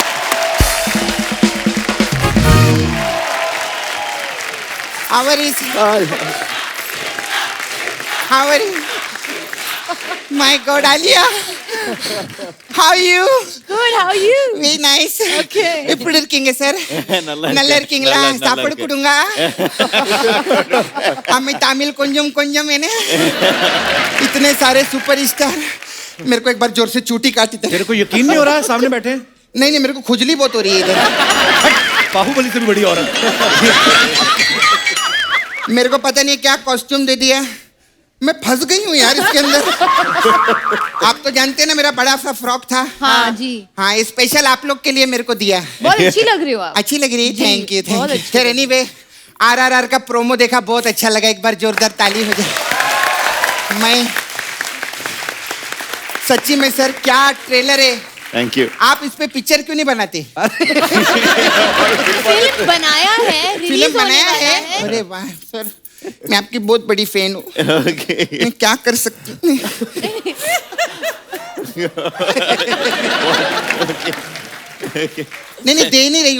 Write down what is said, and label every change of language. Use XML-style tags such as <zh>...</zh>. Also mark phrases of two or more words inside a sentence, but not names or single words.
<en>How are you? How are you? My God, Alia. How are you? Good, how are you? Very nice. Okay.</en> <ta>எப்படி இருக்கீங்க சார்? நல்லா இருக்கீங்களா? சாப்பாடு கொடுங்க.</ta> <hi>हमें तमिल</hi> <ta>கொஞ்சம் கொஞ்சம்</ta> <hi>है ना? इतने सारे सुपरस्टार. मेरे को एक बार जोर से चूटी काटी थी. तेरे को यकीन नहीं हो रहा है सामने बैठे हैं? नहीं नहीं मेरे को खुजली बहुत हो रही है इधर. बाहुबली से भी बड़ी औरत. मेरे को पता नहीं क्या कॉस्ट्यूम दे दिया. मैं फंस गई हूँ यार इसके अंदर. आप तो जानते हैं ना मेरा बड़ा सा फ्रॉक था. हाँ जी. हाँ स्पेशल आप लोग के लिए मेरे को दिया. बहुत अच्छी लग रही हो आप. अच्छी लग रही है. जी,</hi> <en>thank you</en> <hi>बहुत</hi> <en>thank you.</en> <hi>अच्छी खैर एनीवे आरआरआर का प्रोमो देखा बहुत अच्छा लगा. एक बार जोरदार ताली हो जाए. मैं सच्ची में सर क्या ट्रेलर है.</hi> <en>Thank you.</en> <hi>आप इस पे पिक्चर क्यों नहीं बनाते. फिल्म बनाया है, फिल्म रिलीज होने बनाया वाला है. है. अरे वाह सर मैं आपकी बहुत बड़ी फैन हूँ.</hi> <en>Okay.</en> <hi>मैं क्या कर सकती हूँ. नहीं नहीं दे नहीं रही हूँ.</hi>